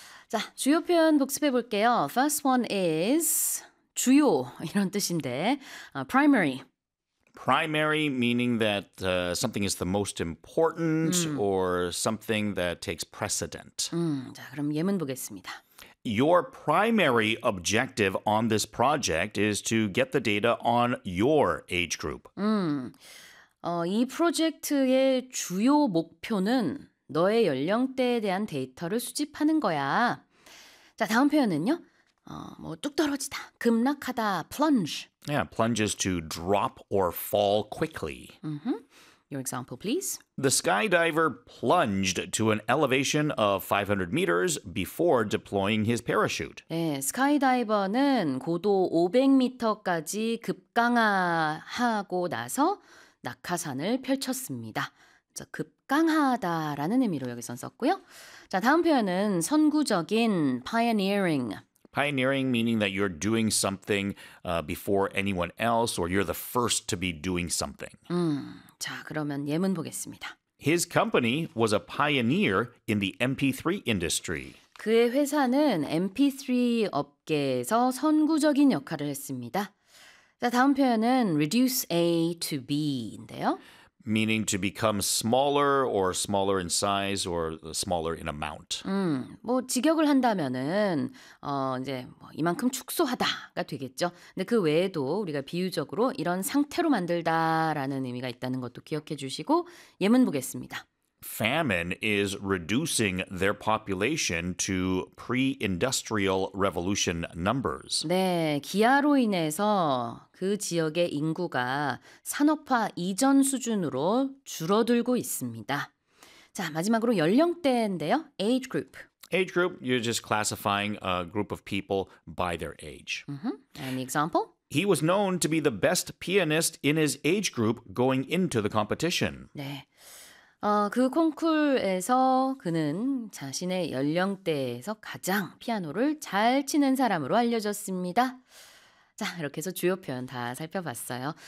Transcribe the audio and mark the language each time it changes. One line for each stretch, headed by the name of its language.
Korean: 자, 주요 표현 복습해 볼게요.
English: First one is
Korean: 주요 이런 뜻인데
English: primary. Primary meaning that something is the most important or something that takes precedent.
Korean: 자, 그럼 예문 보겠습니다.
English: Your primary objective on this project is to get the data on your age group.
Korean: 이 프로젝트의 주요 목표는 너의 연령대에 대한 데이터를 수집하는 거야. 자, 다음 표현은요. 뚝 떨어지다, 급락하다, plunge.
English: Yeah, plunge is to drop or fall quickly. Mm-hmm. Your example, please. The skydiver plunged to an elevation of 500 meters before deploying his parachute.
Korean: 네, 스카이다이버는 고도 500m까지 급강하하고 나서 낙하산을 펼쳤습니다. 그래서 급강하다라는 의미로 여기선 썼고요. 자, 다음 표현은 선구적인 pioneering.
English: Pioneering meaning that you're doing something before anyone else or you're the first to be doing something.
Korean: 자, 그러면 예문 보겠습니다.
English: His company was a pioneer in the MP3 industry.
Korean: 그의 회사는 MP3 업계에서 선구적인 역할을 했습니다. 자, 다음 표현은 reduce A to B인데요.
English: Meaning to become smaller or smaller in size or smaller in amount.
Korean: 뭐 직역을 한다면은 이제 뭐 이만큼 축소하다가 되겠죠. 근데 그 외에도 우리가 비유적으로 이런 상태로 만들다라는 의미가 있다는 것도 기억해 주시고 예문 보겠습니다.
English: Famine is reducing their population to pre-industrial revolution numbers.
Korean: 네, 기아로 인해서 그 지역의 인구가 산업화 이전 수준으로 줄어들고 있습니다. 자, 마지막으로 연령대인데요.
English: Age group. Age group, you're just classifying a group of people by their age. Mm-hmm. Any example? He was known to be the best pianist in his age group going into the competition.
Korean: 네. 그 콩쿨에서 그는 자신의 연령대에서 가장 피아노를 잘 치는 사람으로 알려졌습니다. 자, 이렇게 해서 주요 표현 다 살펴봤어요.